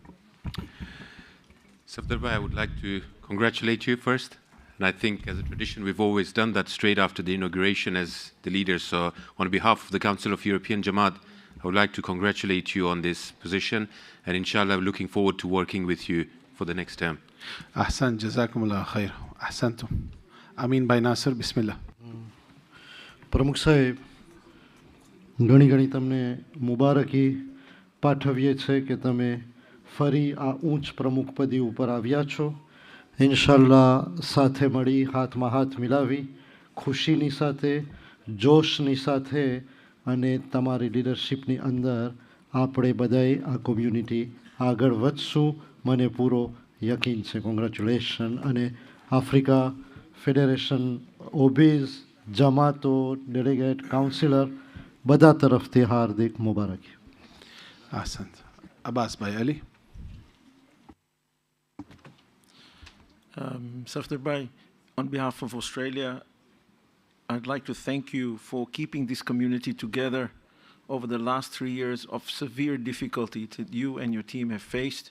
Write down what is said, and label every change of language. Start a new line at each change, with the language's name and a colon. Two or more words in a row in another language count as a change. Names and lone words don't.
English: Safdar Bhai, I would like to congratulate you first. And I think as a tradition, we've always done that straight after the inauguration as the leaders. So on behalf of the Council of European Jamaat, I would like to congratulate you on this position. And inshallah, I'm looking forward to working with you for the next term.
Arabic: أحسن جزاكم الله خير.
English: Ahsantum. Amin Bhai Nasir, Bismillah.
Gujarati: પ્રમુખ સાહેબ ઘણી ઘણી તમને મુબારકી પાઠવીએ છે કે તમે ફરી આ ઊંચ પ્રમુખ પદી ઉપર આવ્યા છો. ઇન્શાલ્લાહ સાથે મળી હાથમાં હાથ મિલાવી ખુશીની સાથે જોશની સાથે અને તમારી લીડરશિપની અંદર આપણે બધાએ આ કોમ્યુનિટી આગળ વધશું મને પૂરો યકીન છે. કોંગ્રેચ્યુલેશન અને આફ્રિકા ફેડરેશન ઓબીઝ જમાતો
English: delegate councillor
Gujarati: બધા તરફથી હાર્દિક મુબારકી.
English: Ahsan. Abbas Bhai Ali. Safdar Bhai, on behalf of Australia, I'd like to thank you for keeping this community together over the last 3 years of severe difficulty that you and your team have faced.